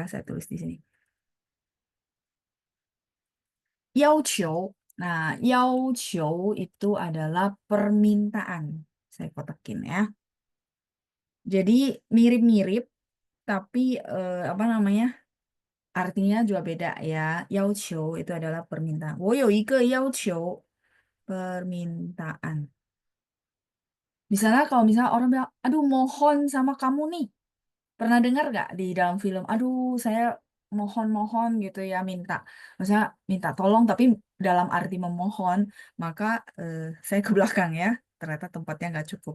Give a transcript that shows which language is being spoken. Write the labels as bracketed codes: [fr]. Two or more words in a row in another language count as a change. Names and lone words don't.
[id] Saya tulis di sini. [zh] 要求. [id] Nah, [zh] 要求 [id] itu adalah permintaan. Saya kotakin ya. Jadi mirip-mirip, tapi apa namanya? Artinya juga beda ya. [zh] 要求 [id] itu adalah permintaan. [zh] 我有一个要求, [id] permintaan. Misalnya kalau misalnya orang bilang, aduh mohon sama kamu nih. Pernah dengar nggak di dalam film, aduh saya mohon-mohon gitu ya minta, maksudnya minta tolong tapi dalam arti memohon, maka saya ke belakang ya, ternyata tempatnya nggak cukup.